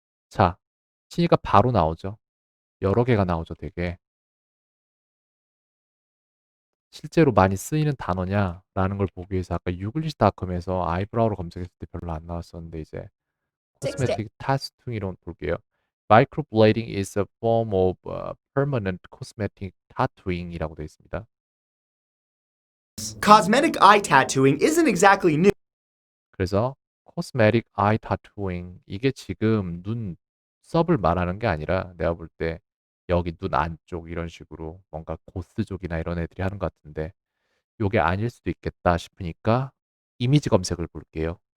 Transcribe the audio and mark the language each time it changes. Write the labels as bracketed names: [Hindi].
[Korean] 자, 치니까 바로 나오죠. 여러 개가 나오죠, 되게. 실제로 많이 쓰이는 단어냐라는 걸 보기 위해서 아까 유글리시닷컴에서 아이브라우로 검색했을 때 별로 안 나왔었는데 이제 코스메틱 타투잉이로 볼게요. [English] Microblading is a form of permanent cosmetic tattooing [Korean] 이라고 되어 있습니다. [English] Cosmetic eye tattooing isn't exactly new. [Korean] 그래서 cosmetic eye tattooing 이게 지금 눈썹을 말하는 게 아니라 내가 볼 때 여기 눈 안쪽 이런 식으로 뭔가 고스족이나 이런 애들이 하는 것 같은데 요게 아닐 수도 있겠다 싶으니까 이미지 검색을 볼게요.